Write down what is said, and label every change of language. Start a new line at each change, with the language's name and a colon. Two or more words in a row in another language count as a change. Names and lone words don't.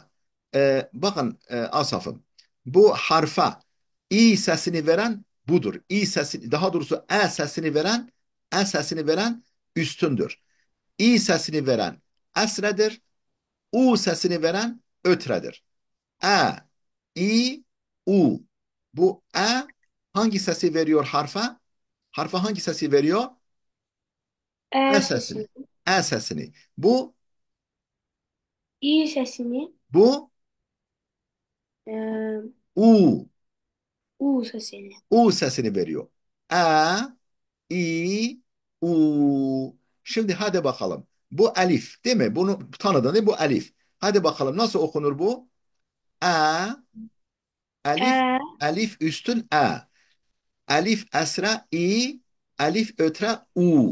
Turkish: Bakın Asaf'ım bu harfa i sesini veren budur. İ sesi daha doğrusu e sesini veren üstündür. İ sesini veren esredir. U sesini veren ötredir. E, i, u. Bu hangi sesi veriyor harfa? Harfa hangi sesi veriyor? E E sesini. sesini, E sesini. İ sesini, Bu e, U. U sesini. U sesini veriyor. A, I, U. Şimdi hadi bakalım. Bu elif değil mi? Bunu tanıdın değil mi? Bu elif. Hadi bakalım nasıl okunur bu? A, elif, E, elif üstün A. Elif esra I, elif ötre U.